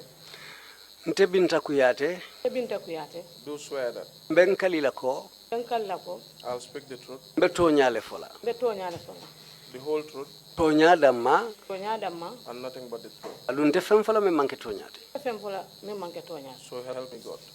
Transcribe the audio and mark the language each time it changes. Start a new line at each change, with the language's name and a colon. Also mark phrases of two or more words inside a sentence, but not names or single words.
Mandingo: Nte BINTA KUYATEH, BINTA KUYATEH,
English: do swear that
Mandingo: mben kalila ko
English: I'll speak the truth,
Mandingo: mbe toñale fola
English: the whole truth,
Mandingo: toña damma
English: and nothing but the truth.
Mandingo: alunte fen fola me manke toñate
English: So help me God.